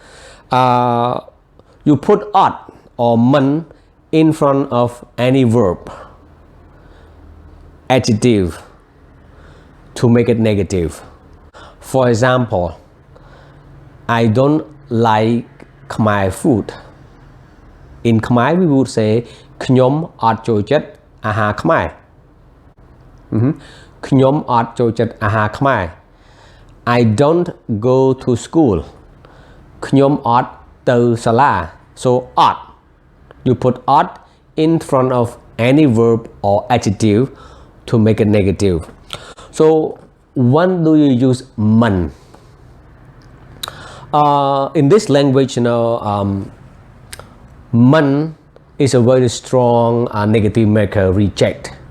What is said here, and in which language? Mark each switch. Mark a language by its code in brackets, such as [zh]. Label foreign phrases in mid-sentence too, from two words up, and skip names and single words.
[en] You put ot or man in front of any verb, adjective, to make it negative. For example, I don't like Khmer food. In Khmer we would say [km] ខ្ញុំអត់ចូលចិត្តអាហារខ្មែរខ្ញុំអត់ចូលចិត្តអាហារខ្មែរ [en] I don't go to school. [km] ខ្ញុំអត់ទៅសាលា [en] So ot, you put ot in front of any verb or adjective to make it negative. So when do you use man? In this language, man is a very strong negative marker, reject.